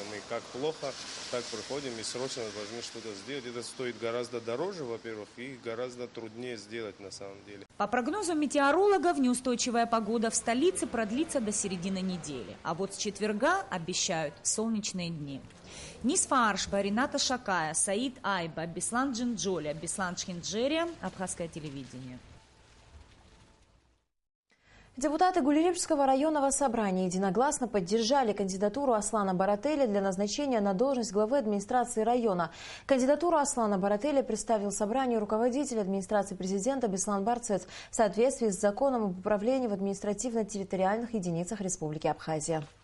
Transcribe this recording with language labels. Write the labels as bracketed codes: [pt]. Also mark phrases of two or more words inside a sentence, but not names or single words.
[ru] Мы как плохо, так приходим и срочно должны что-то сделать. Это стоит гораздо дороже, во-первых, и гораздо труднее сделать на самом деле. По прогнозам метеорологов, неустойчивая погода в столице продлится до середины недели, а вот с четверга обещают солнечные дни. Нисфа Аршба, Рената Шакая, Саид Айба, Беслан Джинджоля, Беслан Шхинджерия, Абхазское телевидение. Депутаты Гулерибского районного собрания единогласно поддержали кандидатуру Аслана Барателя для назначения на должность главы администрации района. Кандидатуру Аслана Барателя представил собранию руководитель администрации президента Беслан Барцец в соответствии с законом об управлении в административно-территориальных единицах Республики Абхазия.